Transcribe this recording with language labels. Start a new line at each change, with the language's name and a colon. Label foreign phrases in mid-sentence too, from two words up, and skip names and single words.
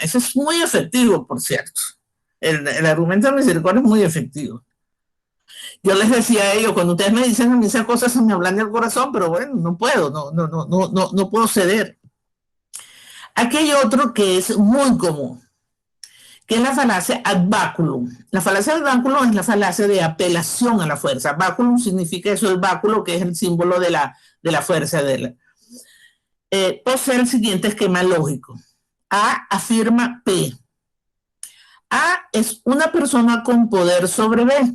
Spanish: Eso es muy efectivo, por cierto. El argumento de misericordia es muy efectivo. Yo les decía a ellos, cuando ustedes me dicen a mí esas cosas, se me hablan del corazón, pero bueno, no puedo, no puedo ceder. Aquí hay otro que es muy común, que es la falacia
Latin: ad baculum.
Spanish: La falacia
Latin: ad baculum
Spanish: es la falacia de apelación a la fuerza. Baculum significa eso, el báculo, que es el símbolo de la fuerza de la. Posee el siguiente esquema lógico. A afirma P. A es una persona con poder sobre B.